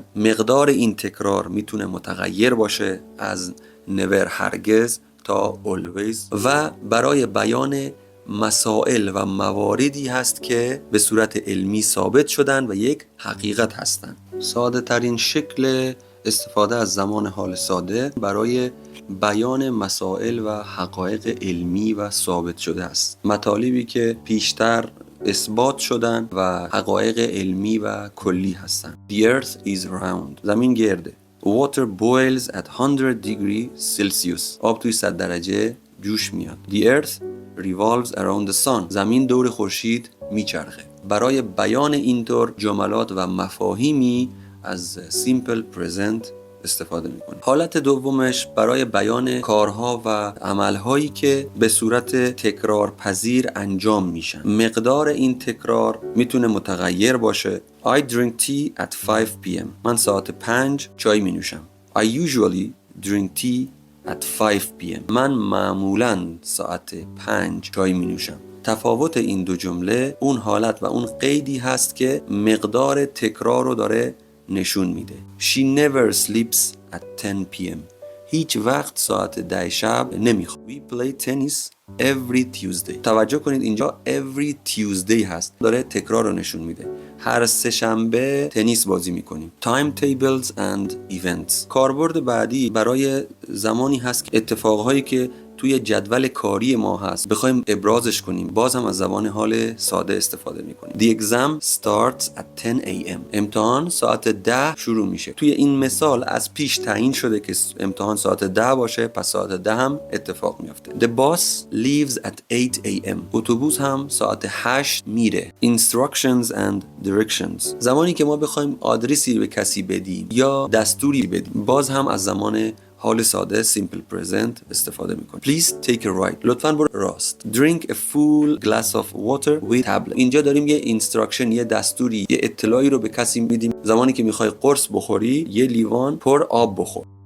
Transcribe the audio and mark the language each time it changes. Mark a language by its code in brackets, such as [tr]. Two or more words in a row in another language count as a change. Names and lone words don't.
[fa] مقدار این تکرار میتونه متغیر باشه از never هرگز تا always و برای بیان مسائل و مواردی هست که به صورت علمی ثابت شدن و یک حقیقت هستن. ساده ترین شکل استفاده از زمان حال ساده برای بیان مسائل و حقایق علمی و ثابت شده است. مطالبی که پیشتر اثبات شدن و حقایق علمی و کلی هستند. [en] The earth is round. [fa] زمین گرده. [en] Water boils at 100 degrees Celsius. [fa] آب توی 100 درجه جوش میاد. [en] The earth revolves around the sun. [fa] زمین دور خورشید میچرخه. برای بیان اینطور جملات و مفاهیمی از [en] simple present [fa] استفاده میکنه. حالت دومش برای بیان کارها و عملهایی که به صورت تکرار پذیر انجام میشن. مقدار این تکرار میتونه متغیر باشه. [en] I drink tea at 5 p.m. [fa] من ساعت 5 چای می نوشم. [en] I usually drink tea at 5 p.m. [fa] من معمولاً ساعت 5 چای می نوشم. تفاوت این دو جمله اون حالت و اون قیدی هست که مقدار تکرار رو داره نشون میده. [en] She never sleeps at 10 p.m. [fa] هیچ وقت ساعت 10 شب نمیخوابه. [en] We play tennis every Tuesday. [fa] توجه کنید اینجا [en] every Tuesday [fa] هست. داره تکرار رو نشون میده. هر سه شنبه تنیس بازی میکنیم. [en] Time tables and events. [fa] کاربرد بعدی برای زمانی هست که اتفاقهایی که توی جدول کاری ما هست بخوایم ابرازش کنیم، باز هم از زبان حال ساده استفاده میکنیم. [en] The exam starts at 10 a.m. [fa] امتحان ساعت 10 شروع میشه. توی این مثال از پیش تعیین شده که امتحان ساعت 10 باشه، پس ساعت 10 هم اتفاق میفته. [en] The bus leaves at 8 a.m. [fa] اتوبوس هم ساعت 8 میره. [en] Instructions and directions. [fa] زمانی که ما بخوایم آدرسی به کسی بدیم یا دستوری بدیم، باز هم از زمان حال ساده [en] simple present [fa] استفاده میکنیم. [en] Please take a right. [fa] لطفاً برو راست. [en] Drink a full glass of water with tablet. [fa] اینجا داریم یه instruction، یه دستوری، یه اطلاعی رو به کسی میدیم. زمانی که میخوای قرص بخوری، یه لیوان پر آب بخور.